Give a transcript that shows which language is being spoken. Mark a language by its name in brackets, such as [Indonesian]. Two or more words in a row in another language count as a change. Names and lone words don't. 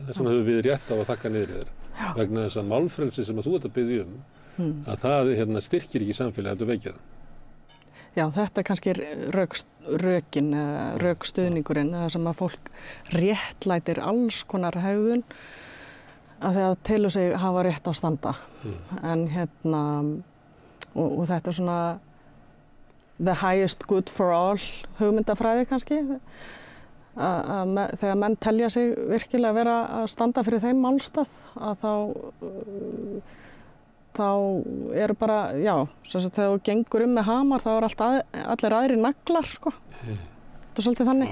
[Icelandic] Þess vegna höfum við rétt á að þakka niður þér. Vegna þess að málfrelsi sem að þú ert að biðja að það styrkir ekki samfélagi heldur veikja það. Já, þetta er kannski rökstuðningurinn, það sem að fólk réttlætir alls konar hegðun að það telur sig hafa rétt á standa. En og þetta er svona [English] the highest good for all [Icelandic] hugmyndafræði kannski. Þegar menn telja sig virkilega vera að standa fyrir þeim málstað, að þá eru bara, þegar þú gengur með hamar þá eru allir aðrir naglar, Þetta er svolítið þannig.